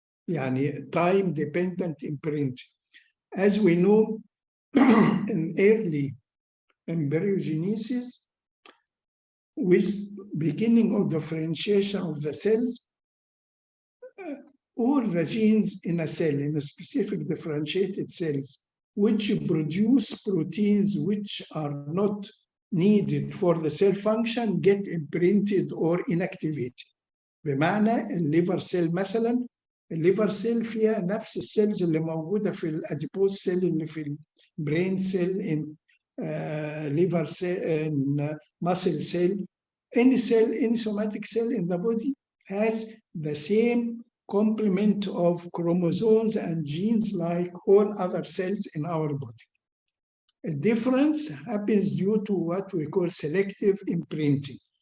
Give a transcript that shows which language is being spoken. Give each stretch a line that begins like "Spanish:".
Arabic: يعني
English: time dependent imprinting. As we know, in early embryogenesis, with beginning of differentiation of the cells, all the genes in a cell, in a specific differentiated cells, which produce proteins which are not needed for the cell function, get imprinted or inactivated.
Arabic: بمعنى الليفر سيل مثلا، الليفر سيل فيها نفس السيلز اللي موجودة في الأديبوز سيل اللي في البرين سيل،
English: in liver cell, in muscle cell. Any cell, any somatic cell in the body has the same complement of chromosomes and genes like all other cells in our body. A difference happens due to what we call selective imprinting.